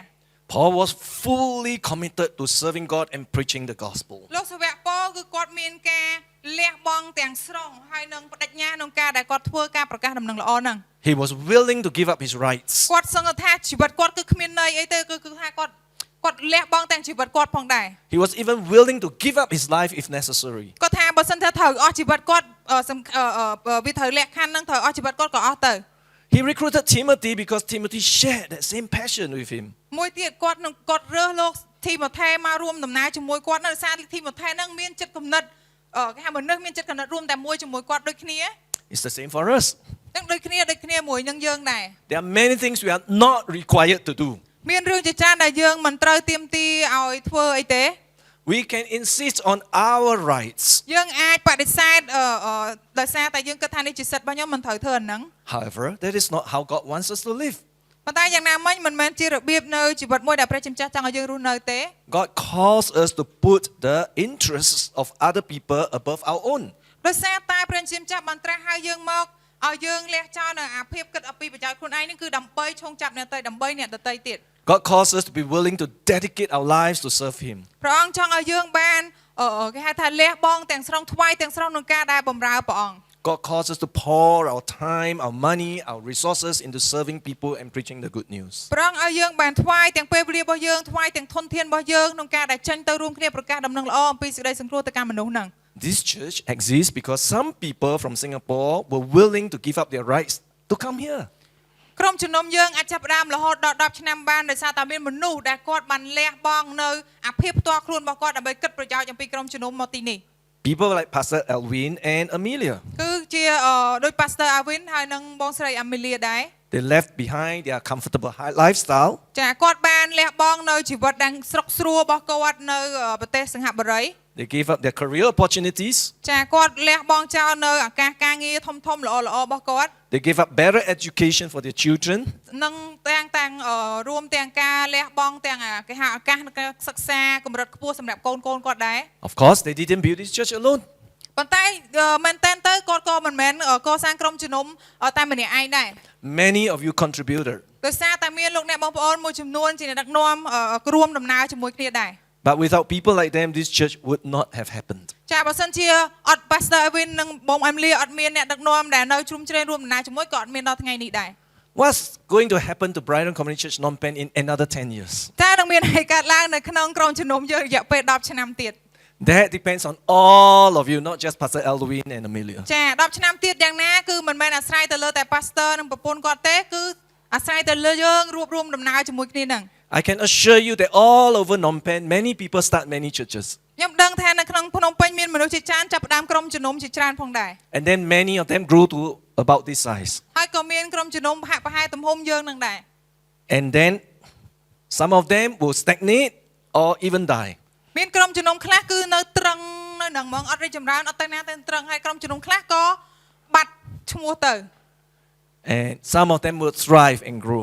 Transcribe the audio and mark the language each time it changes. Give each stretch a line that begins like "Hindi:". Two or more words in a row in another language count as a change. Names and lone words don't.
English: Paul was fully committed to serving God and preaching the gospel.
Khmer: លោកសាវកប៉ូគឺគាត់មានការលះបង់ទាំងស្រុងហើយនឹងបដិញ្ញាក្នុងការដែលគាត់ធ្វើការប្រកាសដំណឹងល្អហ្នឹង
English: He was willing to give up his rights.
Khmer: គាត់សង្កត់ថាជីវិតគាត់គឺគ្មានន័យអីទេគឺថាគាត់លះបង់ទាំងជីវិតគាត់ផងដែរ
English: He was even willing to give up his life if necessary.
Khmer: គាត់ថាបើសិនថាត្រូវអស់ជីវិតគាត់វាត្រូវលក្ខខណ្ឌហ្នឹងត្រូវអស់ជីវិតគាត់ក៏អស់ទៅ
English: He recruited Timothy because Timothy shared that same passion with him.
Khmer: មួយទៀតគាត់រើសលោកធីម៉ូថេមករួមដំណើរជាមួយគាត់នៅសារធីម៉ូថេហ្នឹងមានចិត្តគំនិតគេហៅមនុស្សមានចិត្តគំនិតរួមតែមួយជាមួយគាត់ដូចគ្នា
English: It's the same for us.
Khmer: ទាំងដូចគ្នាមួយនឹងយើងដែរ
English: There are many things we are not required to do.
Khmer: មានរឿងជាច្រើនដែលយើងមិនត្រូវទាមទារឲ្យធ្វើអីទេ
English: We can insist on our rights.
Khmer: យើងអាចបដិសេធដោយសារតែយើងគិតថានេះជាសិទ្ធិរបស់ខ្ញុំមិនត្រូវធ្វើអាហ្នឹង
English: However, that is not how God wants us to live.
Khmer: ប៉ុន្តែយ៉ាងណាមិញមិនមែនជារបៀបនៅជីវិតមួយដែលព្រះជាម្ចាស់ចង់ឲ្យយើងរស់នៅទេ
English: God calls us to put the interests of other people above our own.
Khmer: ដោយសារតែព្រះជាម្ចាស់បានត្រាស់ហៅយើងមកឲ្យយើងលះចោលនៅអាភាពគិតអំពីប្រយោជន៍ខ្លួនឯងនេះគឺដើម្បីឈោងចាប់អ្នកដទៃដើម្បីអ្នកដទៃទៀត
English: God calls us to be willing to dedicate our lives to serve Him.
Khmer: ព្រះអង្គចង់ឲ្យយើងបានគេហៅថាលះបង់ទាំងស្រុងថ្វាយទាំងស្រុងក្នុងការដែលបម្រើព្រះអង្គ
English: God calls us to pour our time, our money, our resources into serving people and preaching the good news.
Khmer: ព្រះអង្គឲ្យយើងបានថ្វាយទាំងពេលវេលារបស់យើងថ្វាយទាំងធនធានរបស់យើងក្នុងការដែលចេញទៅរួមគ្នាប្រកាសដំណឹងល្អអំពីសេចក្តីសង្គ្រោះទៅកាន់មនុស្សហ្នឹង
English: This church exists because some people from Singapore were willing to give up their rights to come here.
Khmer: ក្រុមជំនុំយើងអាចចាប់ផ្ដើមរហូតដល់10ឆ្នាំបានដោយសារតែមានមនុស្សដែលគាត់បានលះបង់នៅអាភិបផ្ទាល់ខ្លួនរបស់គាត់ដើម្បីគិតប្រយោជន៍អំពីក្រុមជំនុំមកទីនេះ
English: People like Pastor Elwin and Amelia.
Khmer: គឺជាដោយ Pastor Alvin ហើយនិងបងស្រី Amelia ដែរ
English: They left behind their comfortable lifestyle.
Khmer: ចាគាត់បានលះបង់នៅជីវិតដែលស្រុកស្រួលរបស់គាត់នៅប្រទេសសិង្ហបុរី
English: They gave up their career opportunities.
Khmer: ចាគាត់លះបង់ចោលនៅឱកាសការងារធំៗល្អៗរបស់គាត់
English: They gave up better education for their children.
Khmer: និងទាំងរួមទាំងការលះបង់ទាំងគេហៅឱកាសសិក្សាកម្រិតខ្ពស់សម្រាប់កូនគាត់ដែរ
English: Of course, they didn't build this church alone.
Khmer: ប៉ុន្តែមែនតើគាត់ក៏មិនមែនកសាងក្រុមជំនុំតែម្នាក់ឯងដែរ
English: Many of you contributed.
Khmer: ដោយសារតែមានលោកអ្នកបងប្អូនមួយចំនួនជាអ្នកដឹកនាំរួមដំណើរជាមួយគ្នាដែរ
English: But without people like them, this church would not have happened.
Khmer: ចាបើសិនជាអត់ Pastor Alvin និងបង Emily អត់មានអ្នកដឹកនាំដែលនៅជ្រុំជ្រែងរួមដំណើរជាមួយក៏អត់មានដល់ថ្ងៃនេះដែរ
English: What's going to happen to Brighton Community Church Phnom Penh in another 10 years?
Khmer: តើនឹងមានអីកើតឡើងនៅក្នុងក្រុមជំនុំយើងរយៈពេល10ឆ្នាំទៀត
English: That depends on all of you, not just Pastor Elwin and Amelia.
Khmer: ចា10ឆ្នាំទៀតយ៉ាងណាគឺមិនមែនអាស្រ័យទៅលើតែ Pastor និងប្រពន្ធគាត់ទេគឺអាស្រ័យទៅលើយើងរួបរวมដំណើរជាមួយគ្នានឹង
English: I can assure you that all over Phnom Penh, many people start many churches.
Khmer: ខ្ញុំដឹងថានៅក្នុងភ្នំពេញមានមនុស្សជាច្រើនចាប់ផ្ដើមក្រុមជំនុំជាច្រើនផងដែរ
English: And then many of them grew to about this size.
Khmer: ហើយក៏មានក្រុមជំនុំហាក់ប្រហែលទំហំយើងនឹងដែរ
English: And then some of them will stagnate or even die.
Khmer: មានក្រុមជំនុំខ្លះគឺនៅត្រង់នៅនឹងហ្មងអត់រីកចម្រើនអត់ទៅណាទៅត្រង់ហើយក្រុមជំនុំខ្លះក៏បាត់ឈ្មោះទៅ
English: And some of them will thrive and grow.